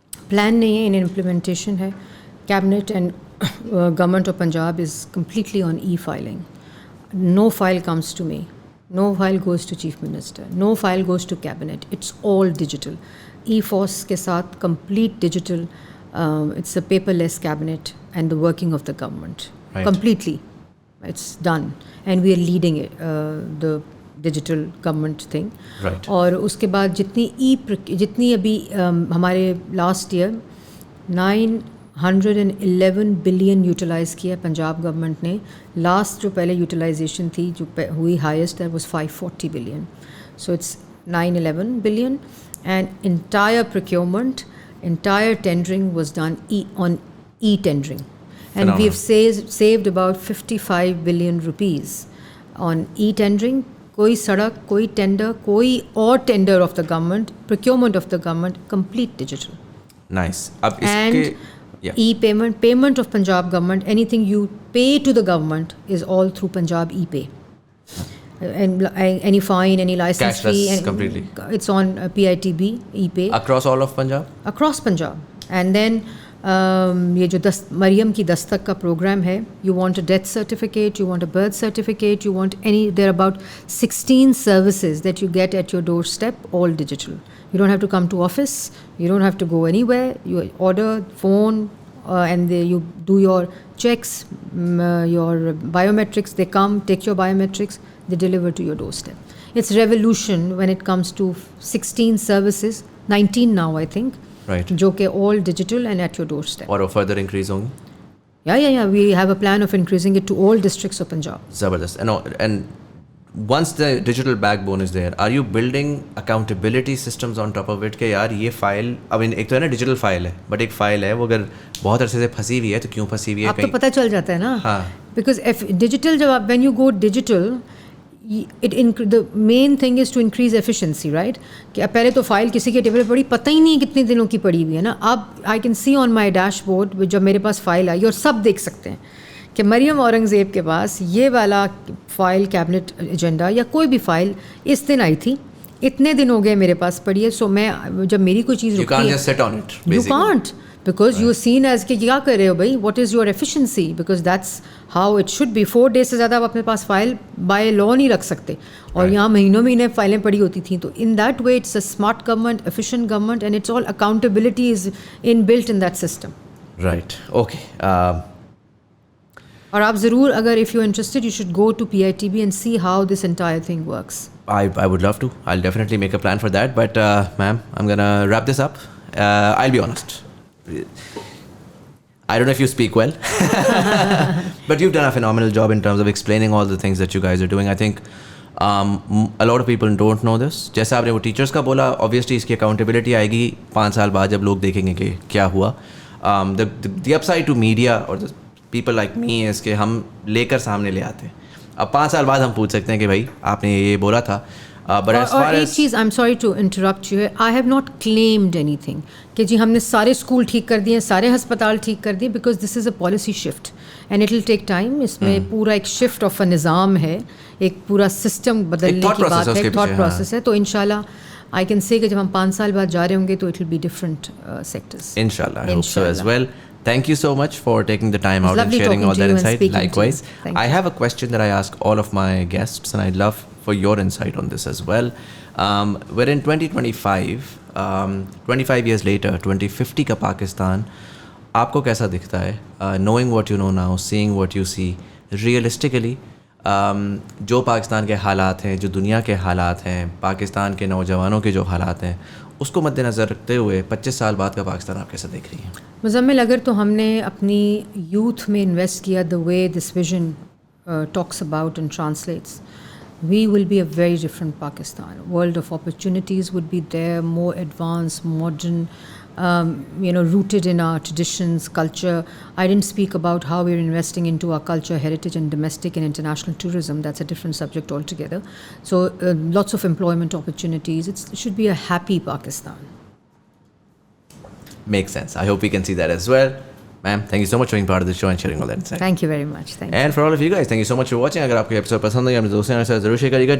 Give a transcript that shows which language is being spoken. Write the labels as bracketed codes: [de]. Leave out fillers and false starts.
[hi] Plan नहीं है, इन implementation है. [en] Cabinet and government of Punjab is completely on e filing. No file comes to me, no file goes to chief minister, no file goes to cabinet. It's all digital. E force के साथ complete digital. It's a paperless cabinet and the working of the government. Right. Completely. It's done. And we are leading it, the digital government thing. Right. [hi] और उसके बाद जितनी अभी हमारे last year 911 billion utilise किया Punjab government ने. Last जो पहले यूटिलाइजेशन थी जो हुई हाईएस्ट है, [en] was 540 billion. So it's 911 billion and entire procurement, entire tendering was done on e-tendering, and we have saved about 55 billion rupees on e-tendering. [hi] कोई सड़क, कोई टेंडर, कोई और tender of the government, procurement of the government, complete digital. Nice. अब इसके [en] payment of Punjab government, anything you pay to the government is all through Punjab e-pay. And any fine, any license cashless fee, completely. It's on PITB e-pay across all of Punjab. Across Punjab. And then [hi] ये जो मरियम की दस्तक का programme है, [en] you want a death certificate, you want a birth certificate, you want there are about 16 services that you get at your doorstep, all digital. You don't have to come to office, you don't have to go anywhere. You order, phone, and you do your checks, your biometrics. They come, take your biometrics, they deliver to your doorstep. It's revolution when it comes to 16 services, 19 now I think, Right. जो कि all digital and at your doorstep. [hi] और further increase होंगे? [en] Yeah. We have a plan of increasing it to all districts of Punjab. [hi] Zabardast. [en] And once the digital backbone is there, are you building accountability systems on top of it [hi] कि यार ये file, अब एक तो है ना digital file है, but एक फाइल है वो अगर बहुत अरसे से फंसी हुई है तो क्यों फंसी हुई है? अब तो पता चल जाता है ना. हाँ. [en] Because if digital, [hi] जब आप [en] when you go digital, the main thing is to increase efficiency, right? [hi] कि पहले तो फाइल किसी के टेबल पर पड़ी, पता ही नहीं कितने दिनों की पड़ी हुई है ना. अब [en] I can see on my dashboard [hi] जब मेरे पास फाइल आई, और सब देख सकते हैं कि मरियम औरंगज़ेब के पास ये वाला फाइल कैबिनेट एजेंडा या कोई भी फाइल इस दिन आई थी, इतने दिन हो गए मेरे पास पड़ी है. सो मैं जब मेरी कोई चीज़ [en] you can't just sit on it. You can't, because you're seen as [hi] कि क्या कर रहे हो भाई, [en] what is your efficiency, because that's how it should be. [hi] 4 days से ज़्यादा आप अपने पास फाइल बाय लॉ नहीं रख सकते, और यहाँ महीनों फाइलें पड़ी होती थी. [en] तो in that way it's a smart government, efficient government, and it's all accountability is inbuilt in that system. Right. Okay. [hi] और आप ज़रूर, अगर [en] if you're interested, you should go to PITB and see how this entire thing works. I would love to. I'll definitely make a plan for that. But ma'am, I'm gonna wrap this up. I'll be honest. I don't know if you speak well, but you've done a phenomenal job in terms of explaining all the things that you guys are doing. I think a lot of people don't know this. [hi] जैसे आपने वो teachers का बोला, obviously इसकी accountability आएगी 5 साल बाद जब लोग देखेंगे कि क्या हुआ. [en] The upside to media or the people like me is [hi] कि हम लेकर सामने ले आते हैं. अब 5 साल बाद हम पूछ सकते हैं कि भाई आपने ये बोला था. [en] But as far as एक चीज़, I'm sorry to interrupt you, I have not claimed anything [hi] कि जी हमने सारे स्कूल ठीक कर दिए, [en] सारे हस्पताल ठीक कर दिए, because this is a policy shift and it will take time. [hi] इसमें पूरा एक shift of a निज़ाम है, एक पूरा सिस्टम बदलने की बात है, थॉट प्रोसेस है. तो इंशाल्लाह I can say कि जब हम 5 साल बाद जा रहे होंगे तो [en] it will be different sectors. Inshallah, I hope so as well. Thank you so much for taking the time out and sharing all that insight. Likewise, I have a question that I ask all of my guests, and I'd love for your insight on this as well. We're in 2025, 25 years later, [hi] 2050 का पाकिस्तान आपको कैसा दिखता है? [en] Knowing what you know now, seeing what you see, realistically, [hi] जो पाकिस्तान के हालात हैं, जो दुनिया के हालात हैं, पाकिस्तान के नौजवानों के जो हालात हैं, उसको मद्देनज़र रखते हुए 25 साल बाद का पाकिस्तान आप कैसा देख रही हैं? [en] Muzammil, [hi] अगर तो हमने अपनी यूथ में इन्वेस्ट किया, [en] The way this vision talks about and translates, we will be a very different Pakistan. World of opportunities would be there, more advanced, modern, rooted in our traditions, culture. I didn't speak about how we're investing into our culture, heritage, and domestic and international tourism. That's a different subject altogether. So lots of employment opportunities. It should be a happy Pakistan. Makes sense. I hope we can see that as well. Ma'am, thank you so much for being part of the show and sharing all that insight. Thank you very much. Thank you. And for all of you guys, thank you so much for watching. [hi] अगर आपको episode पसंद आया, अपने दोस्तों के साथ ज़रूर share करिएगा.